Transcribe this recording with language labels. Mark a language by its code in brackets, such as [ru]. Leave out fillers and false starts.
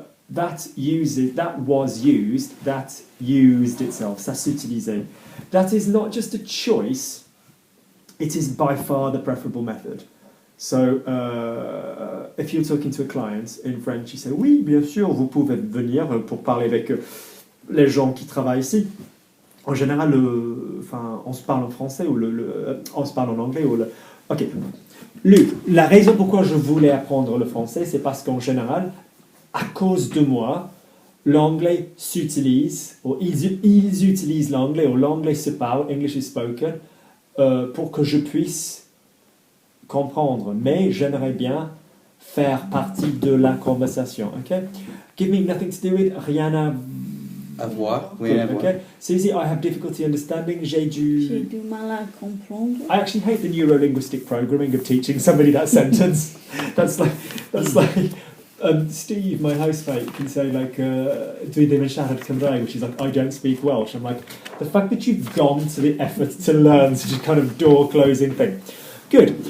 [en] That was used, that used itself, [fr] ça s'utilisait. [en] That is not just a choice, it is by far the preferable method. So, if you're talking to a client in French, you say, [fr] oui, bien sûr, vous pouvez venir pour parler avec les gens qui travaillent ici. En général, on se parle en français ou on se parle en anglais. Ok. Luc, la raison pourquoi je voulais apprendre le français, c'est parce qu'en général, à cause de moi, l'anglais s'utilise, ou ils utilisent l'anglais, ou l'anglais se parle, [en] English is spoken, [fr] pour que je puisse comprendre. Mais j'aimerais bien faire partie de la conversation. [en] Ok? Give me nothing to do with, [fr] rien à voir. [en] Good, okay. Susie, I have difficulty understanding. [fr] J'ai du mal à comprendre. [en] I actually hate the neuro-linguistic programming of teaching somebody that sentence. That's like Steve, my housemate, can say like [cy] dwi ddim yn siarad Cymraeg, [en] which is like I don't speak Welsh. I'm like, the fact that you've gone to the effort to learn such a kind of door-closing thing. Good.